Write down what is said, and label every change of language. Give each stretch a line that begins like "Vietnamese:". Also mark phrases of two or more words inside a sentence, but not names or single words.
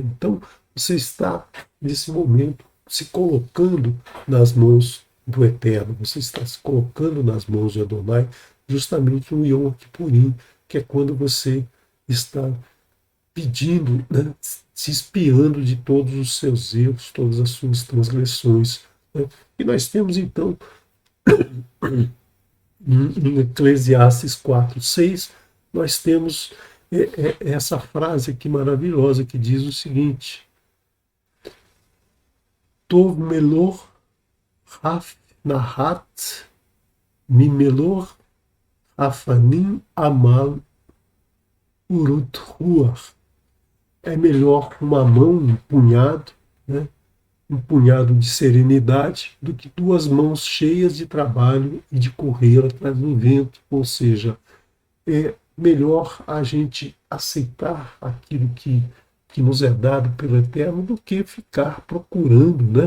Portuguese: Então você está nesse momento se colocando nas mãos do Eterno, você está se colocando nas mãos de Adonai, justamente no Yom Kippurim, que é quando você está pedindo, né, se espiando de todos os seus erros, todas as suas transgressões. Né? E nós temos então em Eclesiastes 4:6, nós temos essa frase aqui maravilhosa que diz o seguinte:
Hebrew: טוב מלא כף נחת ממלא חפנים עמל ורעות רוח.
Portuguese: É melhor uma mão, um punhado, né, um punhado de serenidade, do que duas mãos cheias de trabalho e de correr atrás do vento. Ou seja, é melhor a gente aceitar aquilo que nos é dado pelo Eterno do que ficar procurando, né?